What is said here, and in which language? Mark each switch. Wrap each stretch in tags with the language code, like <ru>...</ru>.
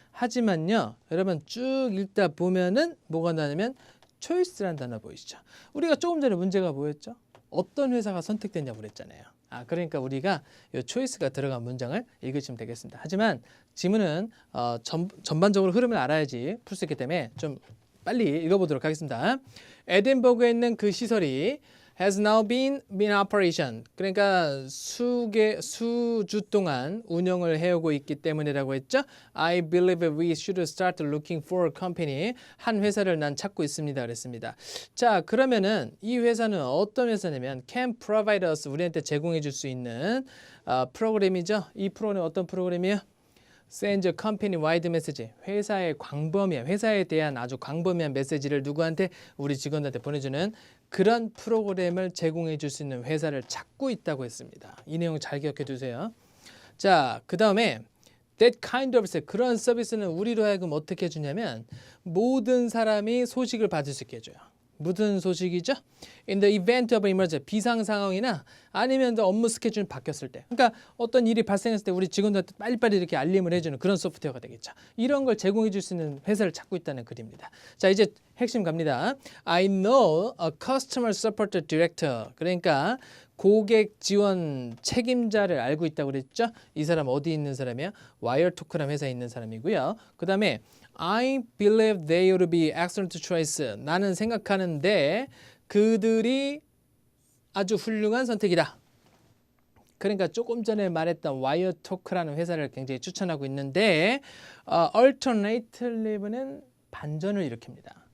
<ko>하지만요, 여러분 쭉 읽다 보면은 뭐가 나냐면 초이스라는 단어 보이시죠. 우리가 조금 전에 문제가 뭐였죠? 어떤 회사가 선택됐냐고 그랬잖아요. 그러니까 우리가 이 초이스가 들어간 문장을 읽으시면 되겠습니다. 하지만 지문은 전반적으로 흐름을 알아야지 풀 수 있기 때문에 좀 빨리 읽어보도록 하겠습니다. 에딘버그에 있는 그 시설이</ko> <en>has now been in operation.</en> <ko>그러니까 수주 동안 운영을 해오고 있기 때문이라고 했죠.</ko> <en>I believe we should start looking for a company.</en> <ko>한 회사를 난 찾고 있습니다. 그랬습니다. 자, 그러면은 이 회사는 어떤 회사냐면</ko> <en>can provide us,</en> <ko>우리한테 제공해 줄 수 있는 프로그램이죠. 이 프로그램은 어떤 프로그램이에요?</ko> <en>send a company wide message.</en> <ko>회사의 광범위한, 회사에 대한 아주 광범위한 메시지를 누구한테? 우리 직원들한테 보내주는 그런 프로그램을 제공해 줄 수 있는 회사를 찾고 있다고 했습니다. 이 내용 잘 기억해 두세요. 자, 그 다음에</ko> <en>that kind of service,</en> <ko>그런 서비스는 우리로 하여금 어떻게 해주냐면 모든 사람이 소식을 받을 수 있게 해줘요. 무슨 소식이죠?</ko> <en>In the event of emergency,</en> <ko>비상 상황이나 아니면 업무 스케줄이 바뀌었을 때, 그러니까 어떤 일이 발생했을 때 우리 직원들한테 빨리빨리 이렇게 알림을 해주는 그런 소프트웨어가 되겠죠. 이런 걸 제공해 줄 수 있는 회사를 찾고 있다는 글입니다. 자, 이제 핵심 갑니다.</ko> <en>I know a customer support director.</en> <ko>그러니까 고객 지원 책임자를 알고 있다고 그랬죠. 이 사람 어디 있는 사람이에요? 와이어토크라는 회사에 있는 사람이고요. 그 다음에</ko> <en>I believe they would be excellent choice.</en> <ko>나는 생각하는데 그들이 아주 훌륭한 선택이다. 그러니까 조금 전에 말했던 와이어토크라는 회사를 굉장히 추천하고 있는데 alternatively는 반전을 일으킵니다.</ko>